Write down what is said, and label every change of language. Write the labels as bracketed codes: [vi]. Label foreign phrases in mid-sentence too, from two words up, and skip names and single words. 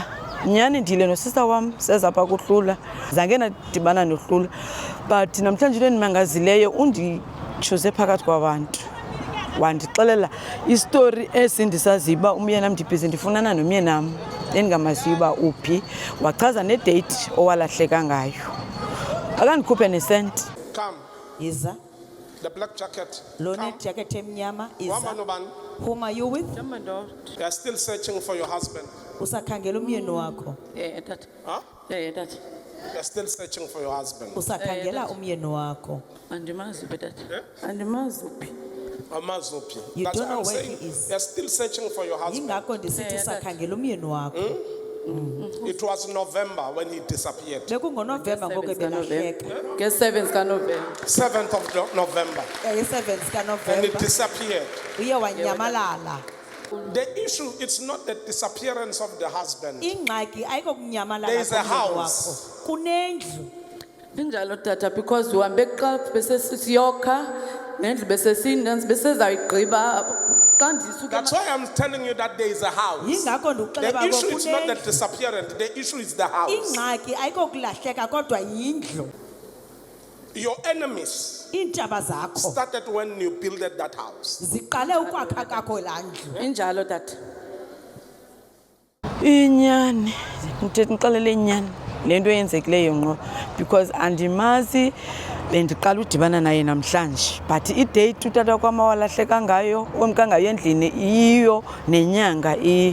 [xh] Nyhani ndile nosista wam seza pha kuhlula, zange nadibana nohlula but namhlanje into endimangazileyo unditshoze phakathi kwabantu wandixelela istori esindisaziyo uba umyenam ndibhizi ndifunana nomyenam endingamaziyo uba uphi, wachaza nedate owalahleka ngayo. Akandikhuphe nesenti. [en] Come. [xh] Iza. [en] The black jacket. [xh] Lone [en] Come. [xh] jacket emnyama. Wama Iza. nobani? [en] Whom are you with? You are still searching for your husband. [xh] Usakhangela umyeni wakho. Tata. Huh? Tata. [en] You are still searching for your husband. [xh] Usakhangela umyeni wakho. Andimazi tata. [en] Yeah? [xh] Andimazi uphi. Amazupi. [en] You That's don't what I'm know where saying. he is. You are still searching for your husband. [xh] Yingakho ndisithi usakhangela umyeni wakho. [en] It was November when he disappeared. [xh] BekungoNovember ngoku ebelahleka. [en] 7th November. 7th of November. 7th And he [xh] kaNovember. [en] disappeared. [xh] Uye wanyamalala. [en] The issue, it's not the disappearance of the husband. [xh] Ingxaki ayiko kunyamalala [en] There is a [xh] komyeni [en] house. [xh] wakho. Kunendlu. Injalo tata because uhambe xa bese siyokha nendlu bese sindansi bese zayigqiba xa ndisuka. [en] That's why I'm telling you that there is a house. [xh] Yingakho ndikuxelela [en] The [xh] uba [en] issue is not the [xh] kunendlu. [en] disappearance. The issue is the house. [xh] Ingxaki ayiko kulahleka kodwa yindlu. [en] Your enemies [xh] Iintshaba zakho [en] started when you built that house. [xh] ziqale ukwakha kakho laa ndlu. Injalo tata. Inyani ndithethe ngixelele inyani le nto eyenzekileyo ngqo because andimazi, bendiqala udibana naye namhlanje but idate utata kwam awalahleka ngayo omka ngayo endlini iyo nenyanga iyo.